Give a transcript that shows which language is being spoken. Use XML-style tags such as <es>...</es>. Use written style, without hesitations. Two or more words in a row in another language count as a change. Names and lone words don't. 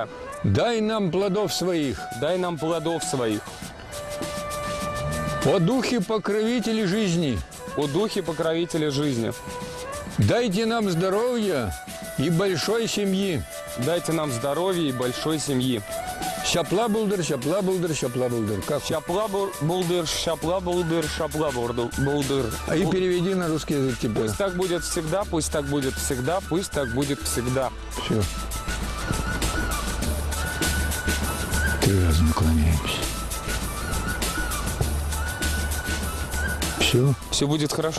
<ru>Дай нам плодов своих! Дай нам плодов своих! О духе покровители жизни! О духе покровители жизни! Дайте нам здоровья и большой семьи! Дайте нам здоровья и большой семьи!</ru> <cv>Шапла-булдыр, шапла-булдыр, шапла-булдыр.</cv> <ru>Как?</ru> <cv>Шапла-булдыр, шапла-булдыр, шапла-булдыр.</cv> <ru>А и переведи на русский язык теперь. Пусть так будет всегда, пусть так будет всегда, пусть так будет всегда. Все. 3 раза наклоняемся. Все. Все будет хорошо?</ru>